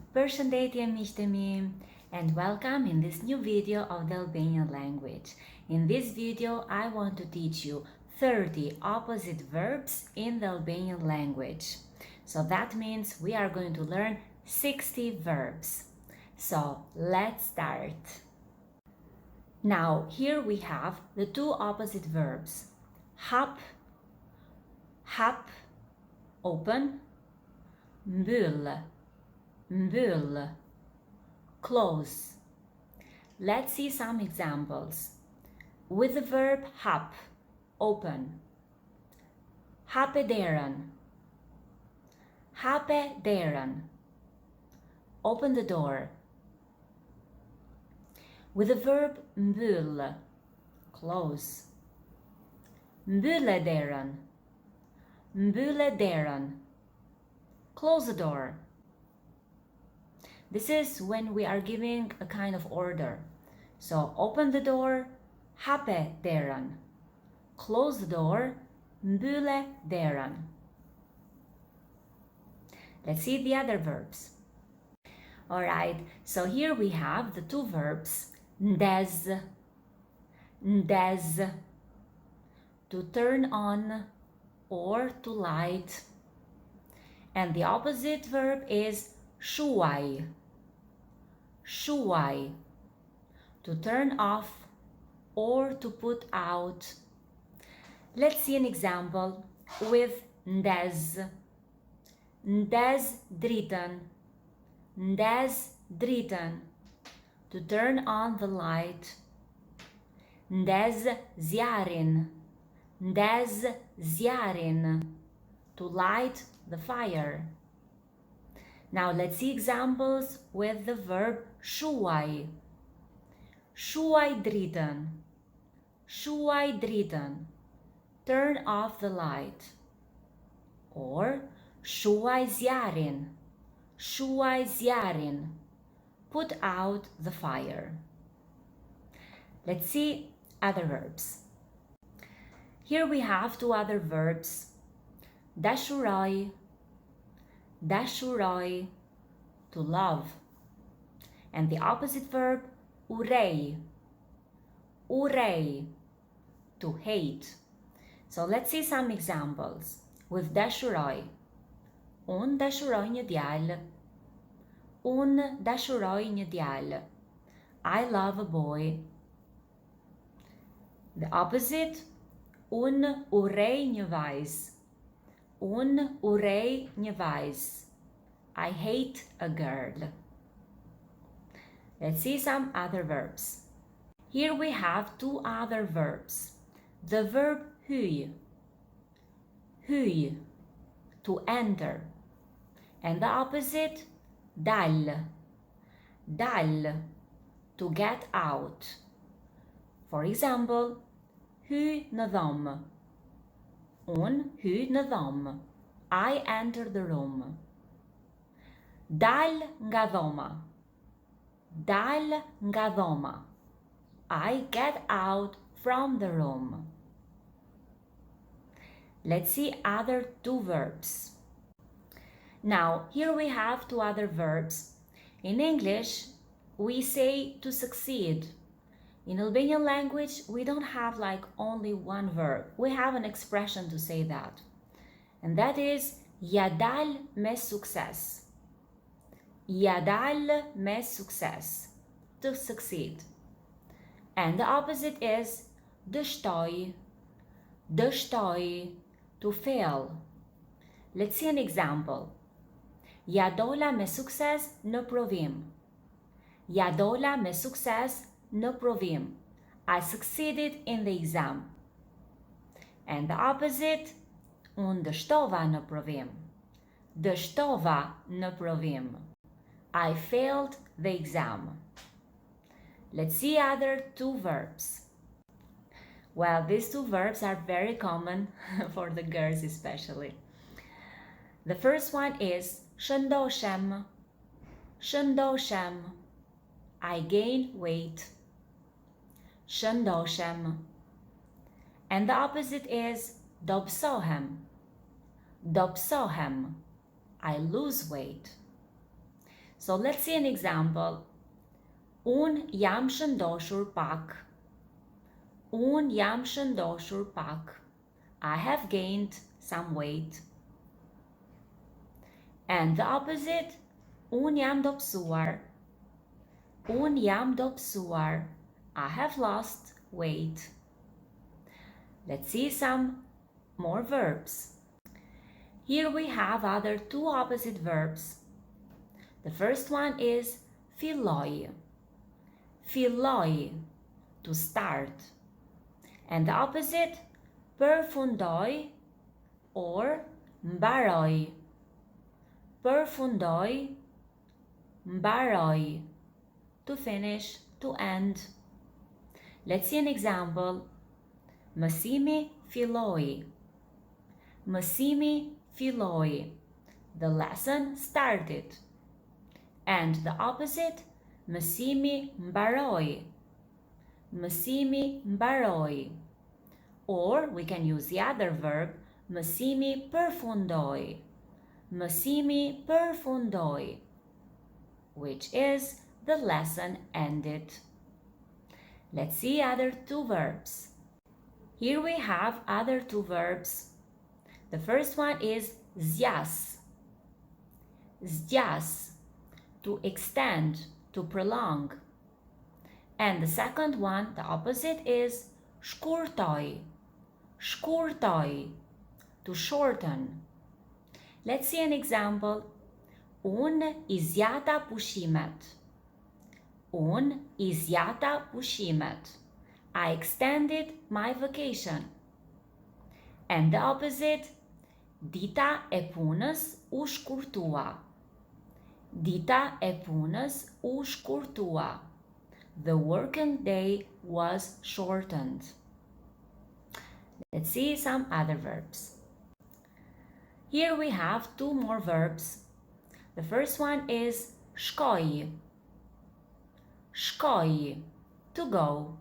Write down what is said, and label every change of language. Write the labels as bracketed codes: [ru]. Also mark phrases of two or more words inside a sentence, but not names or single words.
[sq] Përshëndetje miqtë mi, [en] and welcome in this new video of the Albanian language. In this video, I want to teach you 30 opposite verbs in the Albanian language. So that means we are going to learn 60 verbs. So let's start. Now, here we have the two opposite verbs. [sq] Hap, hap, open, mbyll, mbyll, [en] close. Let's see some examples. With the verb hap, open. [sq] Hape derën. Hape derën. [en] Open the door. With the verb mbyll, close. [sq] Mbylle derën. Mbylle derën. [en] Close the door. This is when we are giving a kind of order. So open the door, [sq] hape derën. [en] Close the door, [sq] mbylle derën. [en] Let's see the other verbs. Alright, so here we have the two verbs [sq] ndez, ndez, [en] to turn on or to light. And the opposite verb is [sq] shuaj, shuaj, [en] to turn off or to put out. Let's see an example with ndez. [sq] Ndez dritën, ndez dritën, [en] to turn on the light. [sq] Ndez zjarin, ndez zjarin, [en] to light the fire. Now let's see examples with the verb shuaj. [sq] Shuaj dritën, shuaj dritën, [en] turn off the light. [sq] Or shuaj zjarin, shuaj zjarin, [en] put out the fire. Let's see other verbs. Here we have two other verbs. [sq] Dashuroj, dashuroj, [en] to love. And the opposite verb, [sq] urej, urej, [en] to hate. So let's see some examples with dashuroj. [sq] Unë dashuroj një djalë. Unë dashuroj një djalë. [en] I love a boy. The opposite, [sq] unë urrej një vajzë. Unë urrej një vajzë. [en] I hate a girl. Let's see some other verbs. Here we have two other verbs. The verb [sq] hyj, hyj, [en] to enter. And the opposite, [sq] dal, dal, [en] to get out. For example, [sq] hyj në dhomë. Unë hyj në dhomë. [en] I enter the room. [sq] Dal nga dhoma. Dal nga dhoma. [en] I get out from the room. Let's see other two verbs. Now, here we have two other verbs. In English, we say to succeed. In Albanian language, we don't have like only one verb. We have an expression to say that. And that is [sq] ja dal me sukses. Ja dal me sukses, [en] to succeed. And the opposite is [sq] dështoj, dështoj, [en] to fail. Let's see an example. [sq] Ja dola me sukses në provim. Ja dola me sukses në provim. [en] I succeeded in the exam. And the opposite, [sq] unë dështova në provim. Dështova në provim. [en] I failed the exam. Let's see other two verbs. Well, these two verbs are very common for the girls especially. The first one is [sq] shëndoshem, shëndoshem, [en] I gain weight. [sq] Shëndoshem. [en] And the opposite is [sq] dobsohem, dobsohem, [en] I lose weight. So let's see an example. [sq] Un jam shëndoshur pak. Un jam shëndoshur pak. [en] I have gained some weight. And the opposite, [sq] un jam dobësuar. Un jam dobësuar. [en] I have lost weight. Let's see some more verbs. Here we have other two opposite verbs. The first one is filloj. [sq] Filloj, [en] to start. And the opposite, [sq] përfundoj or mbaroj. Përfundoj, mbaroj, [en] to finish, to end. Let's see an example. [sq] Mësimi filloi. Mësimi filloi. [en] The lesson started. And the opposite, [sq] mësimi mbaroi. Mësimi mbaroi. [en] Or we can use the other verb, [sq] mësimi përfundoi. Mësimi përfundoi, [en] which is the lesson ended. Let's see other two verbs. Here we have other two verbs. The first one is zjas. Zjas, to extend, to prolong. And the second one, the opposite, is shkurtoj. Shkurtoj, to shorten. Let's see an example. [sq] Unë I zjata pushimet. Unë I zjata pushimet. [en] I extended my vacation. And the opposite, [sq] dita e punës u shkurtua. Dita e punës u shkurtua. [en] The working day was shortened. Let's see some other verbs. Here we have two more verbs. The first one is [sq] shkoj. Shkoj, [en] to go.